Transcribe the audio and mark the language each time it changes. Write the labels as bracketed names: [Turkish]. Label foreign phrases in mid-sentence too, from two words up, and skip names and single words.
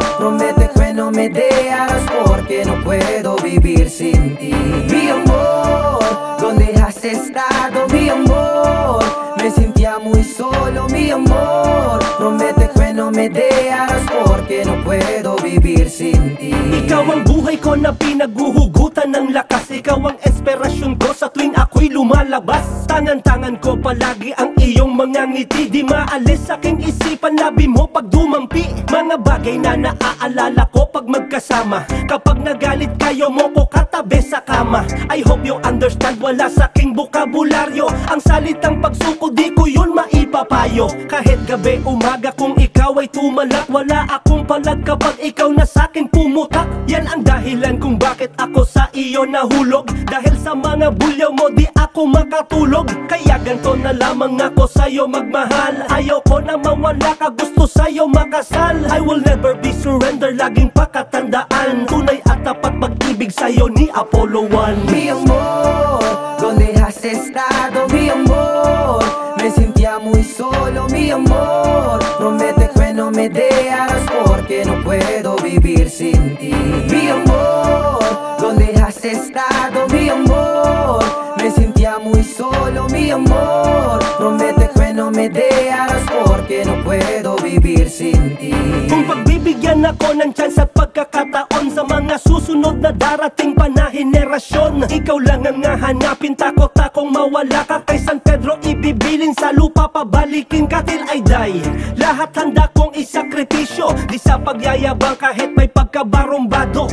[Spanish] Promete que no me dejarás porque no puedo vivir sin ti. Mi amor, ¿dónde has estado, mi amor? Me sentía muy solo, mi amor. Promete que no me dejarás porque no puedo vivir sin ti. [Filipino] ikaw ang buhay ko na pinaghuhugutan ng lakas. Ikaw ang inspirasyon ko sa tuwing ako ako'y lumalabas. Tangan-tangan ko palagi ang iyong mga ngiti. Di maalis aking isipan, labi mo pag dumampi. Mga bagay na naaalala ko pag magkasama. Kapag nagalit kayo mo ko katabi sa kama. [English] I hope you understand, [Filipino] wala sa aking bukabularyo. Ang salitang pagsuko di ko yun maipapayo. Kahit gabi umaga kung ikaw ay tumalak, wala akong palag kapag ikaw na sa'kin pumutak. Yan ang dahilan kung bakit ako sa iyo nahulog. Dahil sa mga bulyaw mo di ako makatulog. Kaya ganto na lamang ako sa'yo magmahal. Ayaw ko na mawala ka, gusto sa'yo makasal. [English] I will never be surrender, [Filipino] laging pakatandaan. Tunay at tapat pag-ibig sa'yo ni Apollo 1. [Spanish] Mi amor, ¿dónde has estado, mi amor? Me sentía muy solo, mi amor. Promete que no me dejarás porque no puedo vivir sin ti. Mi amor, ¿dónde has estado, mi amor? Me sentía muy solo, mi amor. Promete que no me dejarás porque no puedo vivir sin ti. [Filipino] Kung pagbibigyan ako ng chance at pagkakataon sa mga susunod na darating pa na henerasyon, ikaw lang ang hahanapin, takot akong mawala ka. Kay San Pedro ibibilin sa lupa, pabalikin ka [English] till I die. [Filipino] Lahat handa kong isakripisyo, di sa pagyayabang kahit may pagkabarumbado.